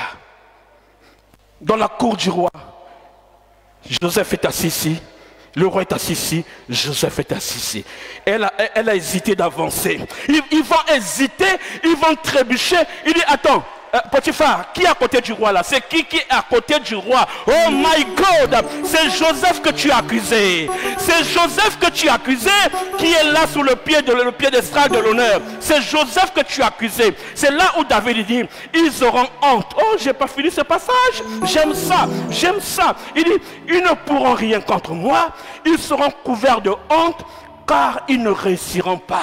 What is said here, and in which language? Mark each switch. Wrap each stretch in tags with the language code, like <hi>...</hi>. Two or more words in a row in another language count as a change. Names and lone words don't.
<fr>Dans la cour du roi, Joseph est assis ici, le roi est assis ici, Joseph est assis ici. Elle a hésité d'avancer. Ils vont hésiter, ils vont trébucher. Il dit, attends, Potiphar, qui est à côté du roi là? C'est qui est à côté du roi?</fr> <en>Oh my God,</en> <fr>c'est Joseph que tu as accusé. C'est Joseph que tu as accusé qui est là sous le piédestal de l'honneur. C'est Joseph que tu as accusé. C'est là où David dit, ils auront honte. Oh, j'ai pas fini ce passage. J'aime ça, j'aime ça. Il dit, ils ne pourront rien contre moi. Ils seront couverts de honte car ils ne réussiront pas.</fr>